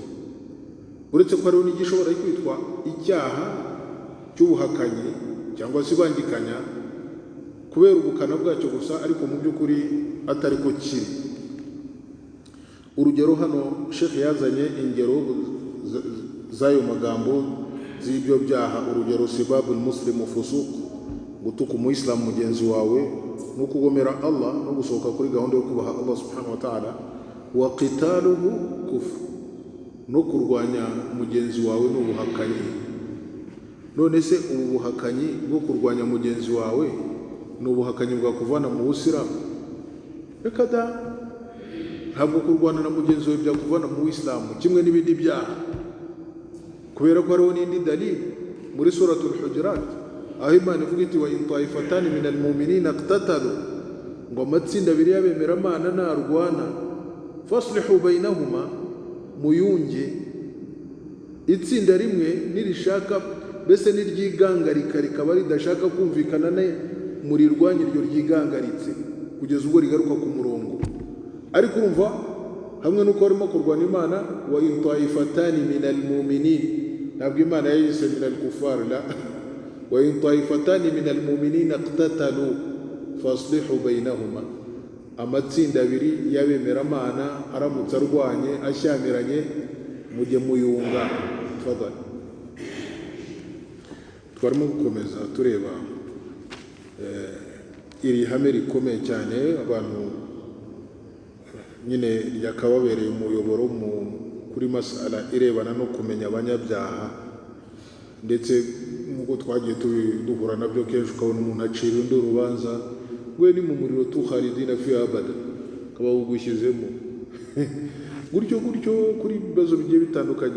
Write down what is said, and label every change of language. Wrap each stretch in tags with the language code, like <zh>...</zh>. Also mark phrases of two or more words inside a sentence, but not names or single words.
<rw>Uretse ko hariho n'igishobora kwitwa icyaha cy'ubuhakanyi cyangwa se ibangikanya kubera ubukana bwacyo gusa, ariko mu by'ukuri atari ko kiri. Urugero hano Sheikh yazanye ingero z'ayo magambo z'ibyo byaha. Urugero</rw> <ar>سباب المسلم فسوق,</ar> <rw>gutuka umuyisilamu mugenzi wawe no kugomera Allah no gusohoka kuri gahunda yo kubaha Allah</rw> <ar>سبحانه وتعالى. وقتاله كفر,</ar> <rw>no kurwanya mugenzi wawe n'ubuhakanyi. None se ubu buhakanyi bwo kurwanya mugenzi wawe ni ubuhakanyi bwakuvana mu Busilamu? Reka da, ntabwo kurwana na mugenzi wawe byakuvana mu Isilamu kimwe n'ibindi byaha, kubera ko hariho n'indi dalili muri suratul Hujurat aho Imana ivuga iti</rw> <ar>وإن طائفتان من المؤمنين اقتتلوا,</ar> <rw>ngo amatsinda abiri y'abemeramana narwana</rw> <ar>فأصلحوا بينهما,</ar> <rw>muyunge. Itsinda rimwe nirishaka mbese niryigangarika rikaba ridashaka kumvikana murirwanya iryo ryigangaritse kugeza ubwo rigaruka ku murongo. Ariko urumva hamwe nuko barimo kurwana Imana</rw> <ar>وإن طائفتان من المؤمنين,</ar> <rw>ntabwo Imana yayise</rw> <ar>من الكفار, لا وإن طائفتان من المؤمنين اقتتلوا فأصلحوا بينهما.</ar> <rw>Amatsinda abiri y'abemeramana aramutse arwanye ashyamiranye mujye muyunga. Tafadhali. Twarimo gukomeza tureba iri hame rikomeye cyane abantu nyine ryakababereye umuyoboro kuri masala irebana no kumenya abanyabyaha, ndetse nk'uko twagiye duhura nabyo kenshi ukabona umuntu acira undi urubanza we ni mu muriro</rw> <ar>خالدين في أبدا,</ar> <rw>akaba ugushyizemo gutyo kuri ibibazo bigiye bitandukanye.</rw>